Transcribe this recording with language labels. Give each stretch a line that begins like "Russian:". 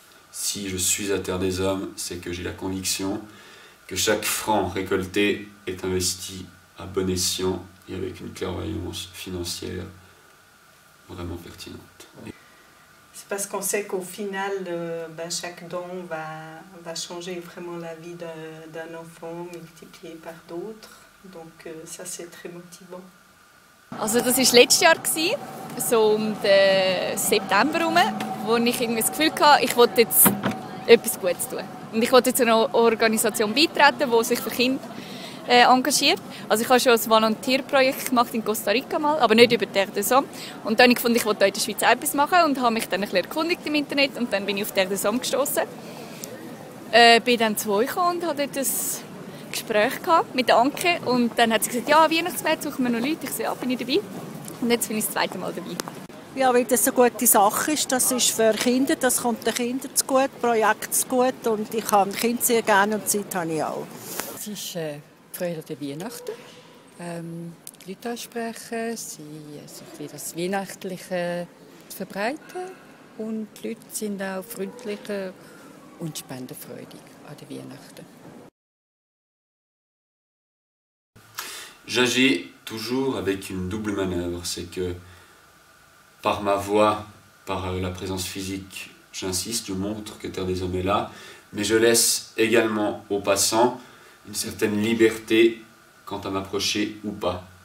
French: Si je suis à Terre des Hommes, c'est que j'ai la conviction que chaque franc récolté est investi à bon escient et avec une clairvoyance financière vraiment pertinente. C'est parce qu'on sait qu'au final, chaque don va changer vraiment la vie d'un enfant multiplié par d'autres. Donc ça, c'est très motivant.
German: Also das war letztes Jahr, so um den September herum, wo ich irgendwie das Gefühl hatte, ich wollte jetzt etwas Gutes tun. Und ich wollte jetzt einer Organisation beitreten, die sich für Kinder engagiert. Also ich habe schon ein Volontierprojekt gemacht in Costa Rica mal, aber nicht über Terre des Hommes. Und dann habe ich gefunden, ich wollte in der Schweiz auch etwas machen und habe mich dann ein bisschen erkundigt im Internet und dann bin ich auf Terre des Hommes gestoßen. Bin dann zu euch gekommen und hatte dort ein Gespräch mit Anke und dann hat sie gesagt, ja, Weihnachtsmärkte suchen wir noch Leute. Ich so, ja, bin ich dabei. Und jetzt bin ich das zweite Mal dabei. Ja, weil das eine gute Sache ist. Das ist für Kinder, das kommt den Kindern zu gut, Projekt zu gut und ich habe Kinder sehr gerne und Zeit habe ich auch. Es ist Freude der Weihnachten. Die Leute ansprechen, das Weihnachtliche verbreiten und die Leute sind auch freundlicher und spendenfreudig an den Weihnachten.
French: J'agis toujours avec une double manœuvre, c'est que par ma voix, par la présence physique, j'insiste, je montre que Terre des Hommes est là, mais je laisse également aux passants une certaine liberté quant à m'approcher ou pas.